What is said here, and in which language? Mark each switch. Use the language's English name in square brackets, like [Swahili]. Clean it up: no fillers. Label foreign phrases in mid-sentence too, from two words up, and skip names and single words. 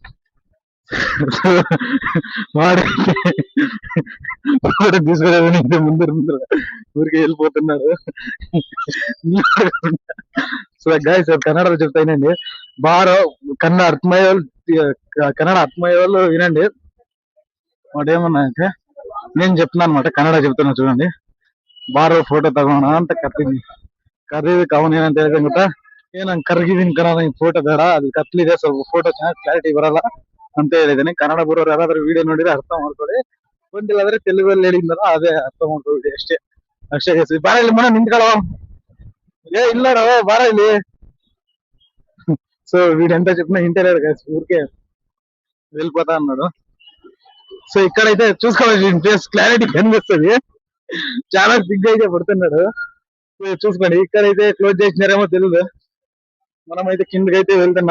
[Telugu] వాడైతే వాడు తీసుకునే ముందర ముందర ఊరికి వెళ్ళిపోతున్నాడు. [English] so guys [Telugu] కన్నడలో చెప్తానండి, బారో కన్నడ అర్థమయ్యే కన్నడ అర్థమయ్యే వాళ్ళు వినండి. వాడు ఏమన్నా అయితే నేను చెప్తున్నాను అనమాట, ಕನ್ನಡ చెప్తున్నా చూడండి. [Kannada] ಬಾರೋ ಫೋಟೋ ತಗೋಣ ಅಂತ ಕರ್ತಿದ್ವಿ. ಕರೆದಿದ್ದಕ್ಕೆ ಅವನು ಏನಂತ ಹೇಳಿದ ಗೊತ್ತಾ, ನಂಗೆ ಕರ್ಗಿದೀನಿ ಕಣ, ನಂಗೆ ಫೋಟೋ ಬೇಡ, ಅದು ಕತ್ಲಿದೆ, ಸ್ವಲ್ಪ ಫೋಟೋ ಚೆನ್ನಾಗಿ ಕ್ಲಾರಿಟಿ ಬರಲ್ಲ ಅಂತ ಹೇಳಿದಾನೆ. ಕನ್ನಡ ಬರೋರು ಯಾರಾದ್ರೂ ವಿಡಿಯೋ ನೋಡಿದ್ರೆ ಅರ್ಥ ಮಾಡ್ಕೊಳ್ಳಿ, ಒಂದಿಲ್ಲ ಆದ್ರೆ ತೆಲುಗಲ್ಲಿ ಹೇಳಿದ್ನಲ್ಲ ಅದೇ ಅರ್ಥ ಮಾಡ್ಕೊಳ್ಳಿ ಅಷ್ಟೇ. ಅಷ್ಟೇ ಬಾರ ಇಲ್ಲಿ ಮನೆ ನಿಂತ್ಕೊಳ್ಳೋ, ಇಲ್ಲಾಡೋ ಬಾರಾ ಇಲ್ಲಿ. [Telugu] సో వీడు ఎంత చెప్పినా ఇంటర్వ్యూ ఊరికే వెళ్ళిపోతా అన్నాడు. సో ఇక్కడైతే చూసుకోవాలి, [English] face clarity [Telugu] కనిపిస్తుంది, చాలా సిగ్గు అయితే పడుతున్నాడు. సో చూసుకోండి, ఇక్కడైతే క్లోజ్ చేసినారేమో తెలియదు, మనమైతే కిందకి అయితే వెళ్తున్నాం.